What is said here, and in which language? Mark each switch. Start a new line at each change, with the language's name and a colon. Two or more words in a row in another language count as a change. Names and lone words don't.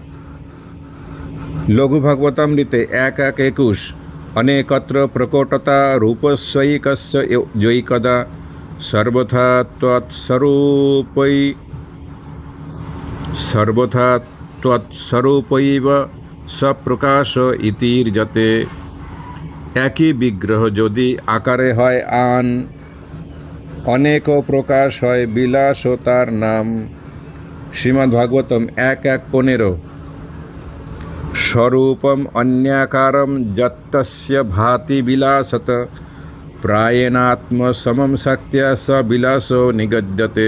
Sanskrit: লঘু ভাগবতামৃতে 1:21 অনেকত্র প্রকটতা রূপস্যৈকস্য জৈকদা সর্বথা তৎস্বরূপৈব সপ্রকাশ ইতির্যতে।
Bangla: একই বিগ্রহ যদি আকারে হয় আন, অনেক প্রকাশ হয় বিলাস ও তার নাম।
Sanskrit: শ্রীমদ্ ভাগবতম 1:15 স্বরূপম অন্যাকারম যত্তস্য ভাতি বিলাসত প্রায়েণাত্ম সমম শক্তিয়া স বিলাসো নিগদ্যতে।